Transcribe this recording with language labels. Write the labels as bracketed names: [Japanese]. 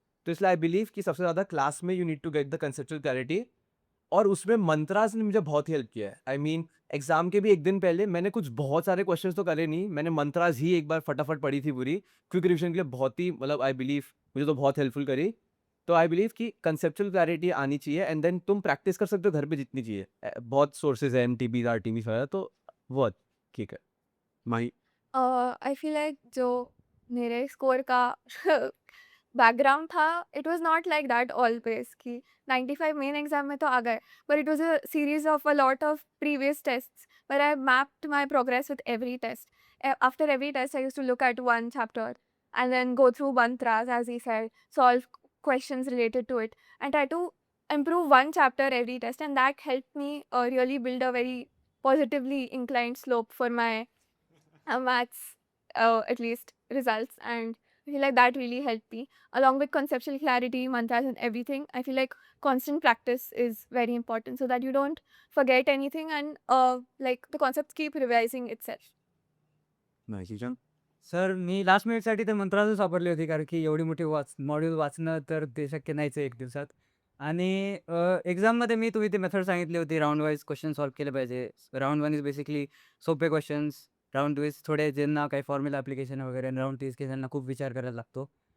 [Hindi] तो इसलिए [English] I believe [Hindi] कि सबसे ज़्यादा क्लास में [English] you need to get the conceptual clarity, [Hindi] और उसमें मंत्रास ने मुझे बहुत हेल्प किया है. [English] I mean [Hindi] एग्जाम के भी एक दिन पहले मैंने कुछ बहुत सारे क्वेश्चंस तो करे नहीं, मैंने मंत्रास ही एक बार फटाफट पढ़ी थी पूरी क्विक रिविजन के लिए. बहुत ही मतलब [English] I believe [Hindi] मुझे तो बहुत हेल्पफुल करी. तो आई बिलीव कि कंसेप्चुअल क्लैरिटी आनी चाहिए [English] and then [Hindi] तुम प्रैक्टिस कर सकते हो घर पे जितनी चाहिए. बहुत सोर्सेज है, MTBs, RTBs वगैरह, तो वो ठीक है. माही. [English] I feel like [Hindi] जो मेरे स्कोर का बैकग्राउंड था, [English] it was not like that always [Hindi] कि 95 मेन एग्जाम में तो आ गए, [English] but it was a series of a lot of previous tests where I mapped my progress with every test. After every test, I used to look at one chapter and then go through mantras, as he said, solve questions related to it, and try to improve one chapter every test, and that helped me really build a very positively inclined slope for my maths at least results. And I feel like that really helped me along with conceptual clarity, mantras and everything. I feel like constant practice is very important so that you don't forget anything, and like the concepts keep revising itself. [Marathi] नाही. Sir, मी last मिनिटसाठी तर मंत्रासच सापडली होती, कारण की एवढी मोठी module वाचणं तर ते शक्य नाहीच आहे एक दिवसात. आणि एक्झाममध्ये मी तुम्ही ते मेथड सांगितली होती, राउंड वाईज क्वेश्चन सॉल्व्ह केले पाहिजे. राउंड 1 इज बेसिकली सोपे क्वेश्चन्स, राउंड 2 इज थोडे ज्यांना काही फॉर्म्युला ॲप्लिकेशन वगैरे, आणि राउंड 3 की ज्यांना खूप विचार करायला लागतो.